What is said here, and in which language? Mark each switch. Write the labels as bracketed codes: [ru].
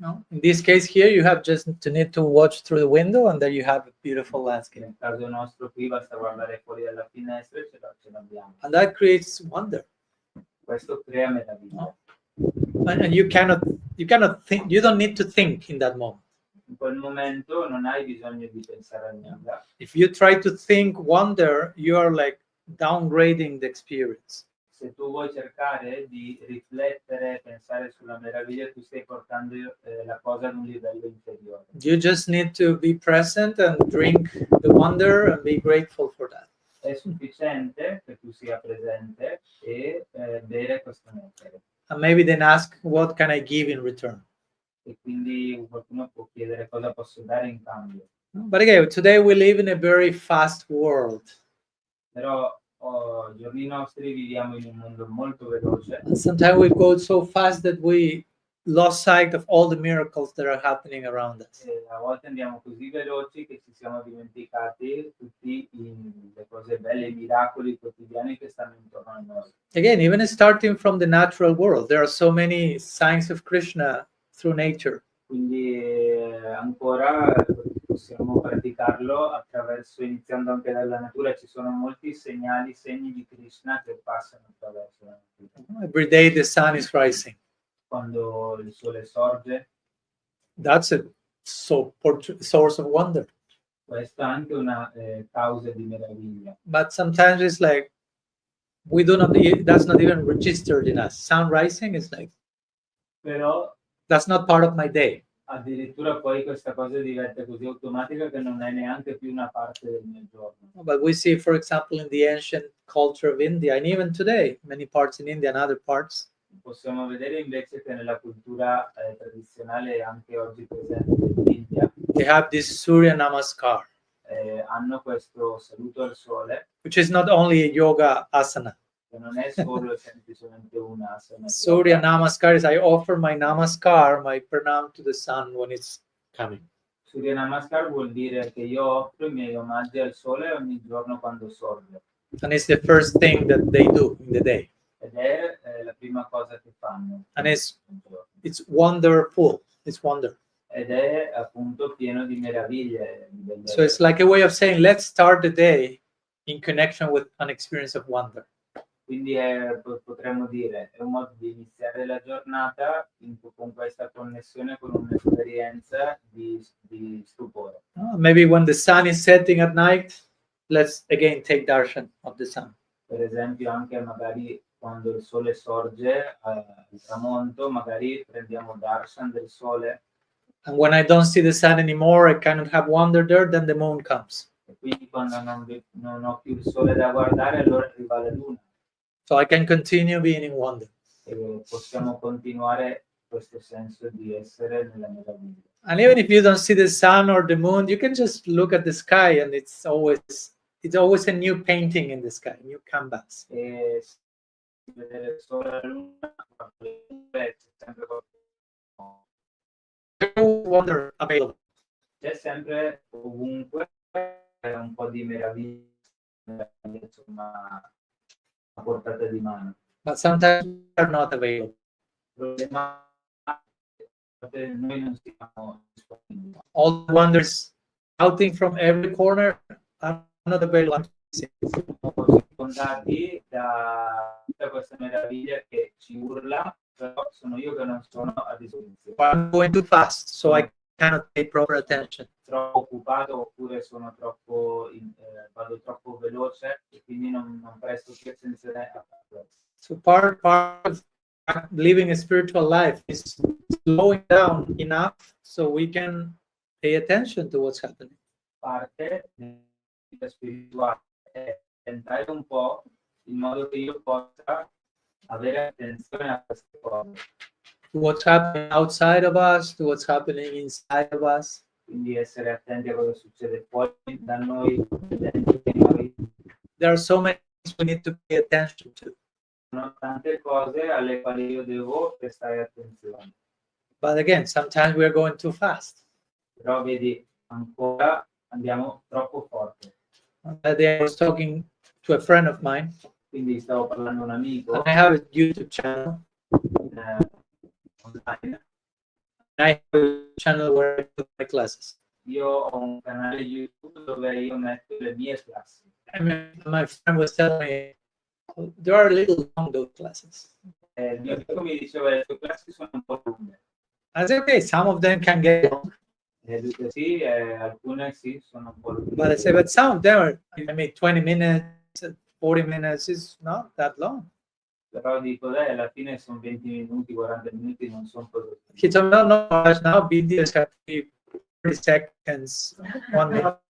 [en] No? In this case here, you have just to need to watch through the window and then you have a beautiful landscape. [it] Nel caso nostro qui basta guardare fuori dalla finestra e ce l'abbiamo. [en] And that creates wonder. [it] Questo crea meraviglia. [en] And you cannot think, you don't need to think in that moment. [it] In quel momento non hai bisogno di pensare a nulla. [en] If you try to think wonder, you are like downgrading the experience. [it] Se tu vuoi cercare di riflettere, pensare sulla meraviglia, tu stai portando la cosa ad un livello inferiore. [en] You just need to be present and drink the wonder and be grateful for that. [it] È sufficiente che tu sia presente e bere questo nettare. [en] And maybe then ask, what can I give in return? [it] E quindi qualcuno può chiedere cosa posso dare in cambio. [en] But again, today we live in a very fast world. [it] Però giorni nostri viviamo in un mondo molto veloce. [en] And sometimes we go so fast that we lost sight of all the miracles that are happening around us. [it] E a volte andiamo così veloci che ci siamo dimenticati tutti le cose belle, i miracoli quotidiani che stanno intorno a noi. [en] Again, even starting from the natural world, there are so many signs of Krishna through nature. [it] Quindi ancora possiamo praticarlo iniziando anche dalla natura. Ci sono molti segni di Krishna che passano attraverso la natura. [en] Every day the sun is rising. [it] Quando il sole sorge, [en] That's a source of wonder. [it] questa è anche una causa di meraviglia. [en] But sometimes it's like that's not even registered in us. Sun rising is like, [it] Però [en] that's not part of my day. [it] addirittura poi questa cosa diventa così automatica che non è neanche più una parte del mio giorno. [en] But we see, for example, in the ancient culture of India, and even today, many parts in India and other parts, [it] possiamo vedere invece che nella cultura tradizionale anche oggi presente in India [en] they have this Surya Namaskar, [it] hanno questo saluto al sole, [en] which is not only a yoga asana. [it] che non è solo e semplicemente una asana. [en] Surya Namaskar is I offer my Namaskar, my pranam to the sun when it's coming. [it] Surya Namaskar vuol dire che io offro i miei omaggi al sole ogni giorno quando sorge. [en] And it's the first thing that they do in the day. [it] Ed è la prima cosa che fanno. [en] And it's wonderful. It's wonder. [it] Ed è appunto pieno di meraviglie. [en] So it's like a way of saying, let's start the day in connection with an experience of wonder. [it] Quindi potremmo dire, è un modo di iniziare la giornata con questa connessione con un'esperienza di stupore. [en] Maybe when the sun is setting at night, let's again take darshan of the sun. [it] Per esempio anche magari quando il sole sorge al tramonto, magari prendiamo darshan del sole. [en] And when I don't see the sun anymore, I cannot have wonder there, then the moon comes. [it] E quindi quando non ho più il sole da guardare, allora arriva la luna. [en] So I can continue being in wonder. [it] E possiamo continuare questo senso di essere nella meraviglia. [en] And even if you don't see the sun or the moon, you can just look at the sky, and it's always a new painting in the sky, new canvas. [it] E vedere il sole e la luna è sempre [en] Wonder available. [it] c'è sempre ovunque un po' di meraviglia, insomma, a portata di mano. [en] But sometimes they're not available. [it] Il problema è che noi non siamo disponibili. [en] All the wonders outing from every corner are not available. [it] Siamo circondati da tutta questa meraviglia che ci urla, però sono io che non sono a disposizione. [en] I'm going too fast, so I cannot pay proper attention. [it] Troppo occupato oppure sono troppo vado troppo veloce e quindi non presto più attenzione a questo. [en] So part of living a spiritual life is slowing down enough so we can pay attention to what's happening. [it] Parte della vita spirituale è tentare un po' in modo che io possa avere attenzione a queste cose. [en] To what's happening outside of us, to what's happening inside of us. [it] Quindi essere attenti a cosa succede fuori da noi, dentro di noi. [en] There are so many things we need to pay attention to. [it] Sono tante cose alle quali io devo prestare attenzione. [en] But again, sometimes we are going too fast. [it] Però vedi, ancora andiamo troppo forte. [en] I was talking to a friend of mine, [it] Quindi stavo parlando a un amico [en] and I have a YouTube channel. [it] online. [en] I have a channel where I put my classes. [it] Io ho un canale YouTube dove io metto le mie classi. [en] I mean, my friend was telling me, there are a little long, those classes. [it] Il mio amico mi diceva le tue classi sono un po' lunghe. [en] I said, okay, some of them can get long. [it] E dice sì, alcune sì, sono un po' lunghe. [en] But I said, but some of them are, I mean, 20 minutes, 40 minutes is not that long. [it] Però dico, dai, alla fine sono 20 minuti, 40 minuti, non sono così. [en] He told me, no, now videos have to be 30 seconds, 1 minute.